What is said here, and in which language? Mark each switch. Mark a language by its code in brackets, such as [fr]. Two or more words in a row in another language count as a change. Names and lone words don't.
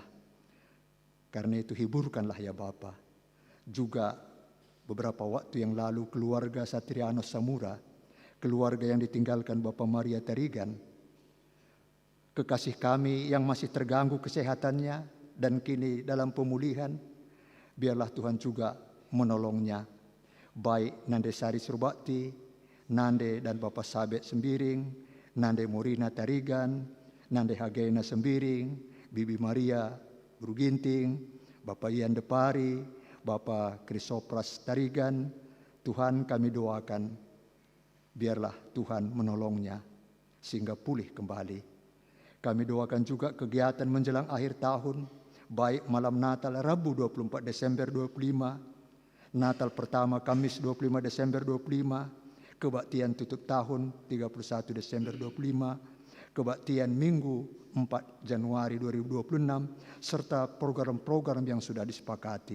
[id] Karena itu hiburkanlah ya Bapa. Juga beberapa waktu yang lalu keluarga Satriano Samura, keluarga yang ditinggalkan Bapak Maria Tarigan, kekasih kami yang masih terganggu kesehatannya dan kini dalam pemulihan, biarlah Tuhan juga menolongnya. Baik Nande Sari Surbakti, Nande dan Bapak Sabet Sembiring, Nande Morina Tarigan, Nande Hagena Sembiring, Bibi Maria Bruginting, Bapak Ian Depari, Bapak Krisopras Tarigan. Tuhan, kami doakan biarlah Tuhan menolongnya sehingga pulih kembali. Kami doakan juga kegiatan menjelang akhir tahun, baik malam Natal Rabu 24 Desember 25, Natal pertama Kamis 25 Desember 25, kebaktian tutup tahun 31 Desember 25, kebaktian Minggu 4 Januari 2026, serta program-program yang sudah disepakati.